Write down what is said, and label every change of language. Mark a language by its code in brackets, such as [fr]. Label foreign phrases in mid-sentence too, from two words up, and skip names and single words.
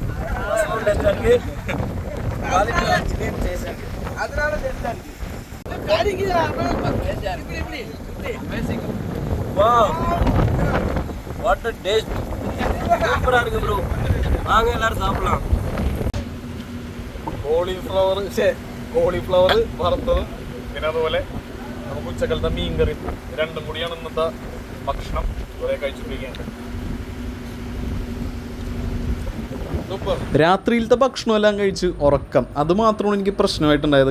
[ta] ரசமும் டேஸ்டா இருக்கு, காலிஃப்ளவர் சில்லியும் டேஸ்டா இருக்கு. அதனால டேஸ்டா இருக்கு. வாவ், [en] what a taste. [ta] சூப்பரா இருக்கு ப்ரோ. வாங்க எல்லாரும் சாப்பிடலாம். [ml] കോളിഫ്ലവർ വറുത്തതും പിന്നെ അതുപോലെ നമുക്ക് ഉച്ചക്കലത്തെ മീൻ കറി രണ്ടും കൂടിയാണ് ഇന്നത്തെ ഭക്ഷണം. കുറെ കഴിച്ചിരിക്കുകയാണ്. രാത്രിയിലത്തെ ഭക്ഷണമെല്ലാം കഴിച്ച് ഉറക്കം അത് മാത്രമാണ് എനിക്ക് പ്രശ്നമായിട്ടുണ്ടായത്.